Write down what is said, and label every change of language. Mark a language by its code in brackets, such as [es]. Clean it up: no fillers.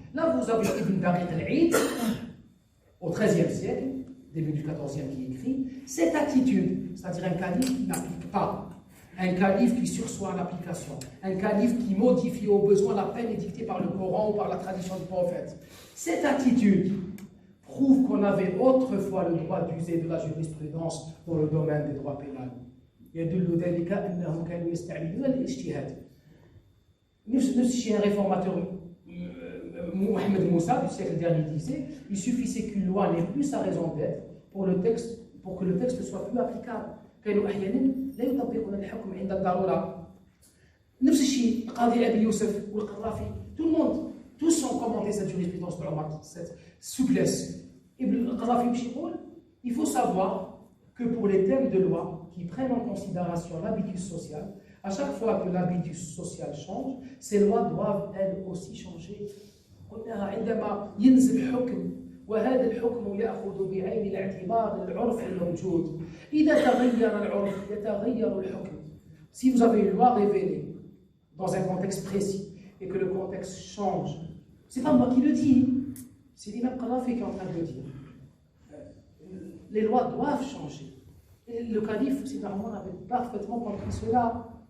[fr] Là, vous avez Ibn Daqiq al-Eid, au XIIIe siècle, début du XIVe, qui écrit cette attitude, c'est-à-dire un calife qui n'applique pas, un calife qui sursoit à l'application, un calife qui modifie au besoin la peine édictée par le Coran ou par la tradition du prophète. Cette attitude prouve qu'on avait autrefois le droit d'user de la jurisprudence dans le domaine des droits pénals. [ar] يدل ذلك أنهم كانوا يستعملون الاجتهاد. نفس الشيء [fr] un réformateur Mohamed Moussa du siècle dernier disait, il suffisait qu'une loi n'ait plus sa raison d'être pour que le texte soit plus applicable. [ar] كانوا أحيانا لا يطبقون الحكم عند الضرورة. نفس الشيء قاضي أبي يوسف والقرافي, [fr] tout le monde, tous ont commenté cette jurisprudence de Omar, cette souplesse. Ibn al-Qarafi, il faut savoir que pour les thèmes de loi qui prennent en considération l'habitus social, à chaque fois que l'habitus social change, ces lois doivent elles aussi changer. [ar] عندما ينزل حكم وهذا الحكم يأخذ بعين الاعتبار العرف الموجود. إذا تغير العرف يتغير الحكم. [fr] Si vous avez une loi révélée dans un contexte précis et que le contexte change, C'est pas moi qui le dis, c'est l'imam Qaddafi qui est en train de le dire. Les lois doivent changer. Et le calife, Sayyidina Omar, avait parfaitement compris cela.